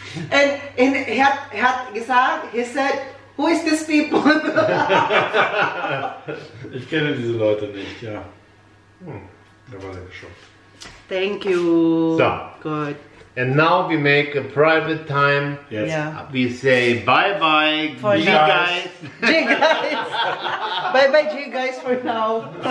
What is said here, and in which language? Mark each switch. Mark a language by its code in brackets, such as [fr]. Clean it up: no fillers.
[en] and he [de] hat gesagt, [en] he said, who is this people? [de] Ich kenne diese Leute nicht, ja. Da war er geschockt. [en] Thank you. So. Good. And now we make a private time. Yes. Yeah. We say bye bye, For you now. guys. G guys. Bye bye G guys for now.